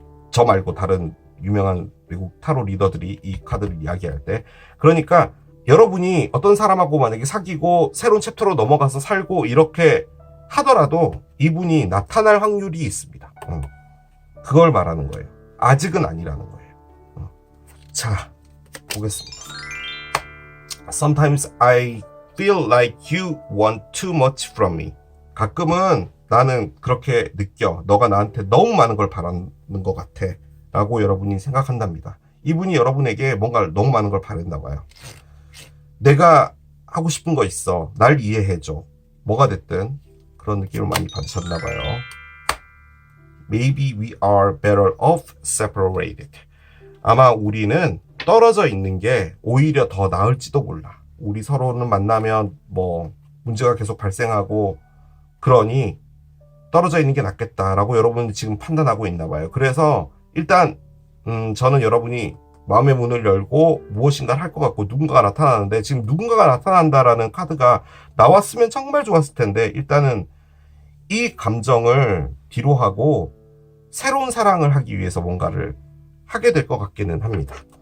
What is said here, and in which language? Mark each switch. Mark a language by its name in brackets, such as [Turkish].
[Korean] 저 말고 다른 유명한 외국 타로 리더들이 이 카드를 이야기할 때. 그러니까 여러분이 어떤 사람하고 만약에 사귀고 새로운 챕터로 넘어가서 살고 이렇게 하더라도 이분이 나타날 확률이 있습니다. 그걸 말하는 거예요. 아직은 아니라는 거예요. 자, 보겠습니다. [English] Sometimes I feel like you want too much from me. [Korean] 가끔은 나는 그렇게 느껴. 너가 나한테 너무 많은 걸 바라는 것 같아. 라고 여러분이 생각한답니다. 이분이 여러분에게 뭔가 너무 많은 걸 바랬나 봐요. 내가 하고 싶은 거 있어. 날 이해해줘. 뭐가 됐든 그런 느낌을 많이 받으셨나 봐요. [English] Maybe we are better off separated. [Korean] 아마 우리는 떨어져 있는 게 오히려 더 나을지도 몰라. 우리 서로는 만나면 뭐 문제가 계속 발생하고 그러니 떨어져 있는 게 낫겠다라고 여러분이 지금 판단하고 있나 봐요. 그래서 일단 저는 여러분이 마음의 문을 열고 무엇인가를 할 것 같고 누군가가 나타나는데 지금 누군가가 나타난다라는 카드가 나왔으면 정말 좋았을 텐데 일단은 이 감정을 뒤로 하고 새로운 사랑을 하기 위해서 뭔가를 하게 될 것 같기는 합니다.